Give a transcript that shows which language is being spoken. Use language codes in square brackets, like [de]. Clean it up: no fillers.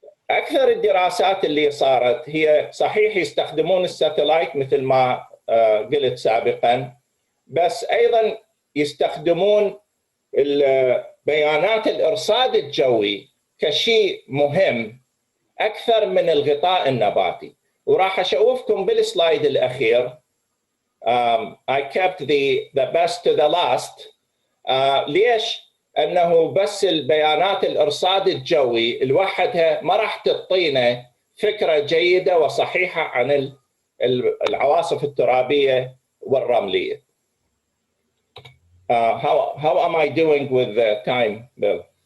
[ar] اكثر الدراسات اللي صارت هي صحيح يستخدمون الساتلايت مثل ما قلت سابقا، بس ايضا يستخدمون بيانات الارصاد الجوي كشيء مهم اكثر من الغطاء النباتي. وراح اشوفكم بالسلايد الاخير. [en] I kept the best to the last. [ar] ليش؟ انه بس البيانات الارصاد الجوي لوحدها ما راح تعطينا فكره جيده وصحيحه عن العواصف الترابيه والرمليه. [en] How am I doing with the time, Bill?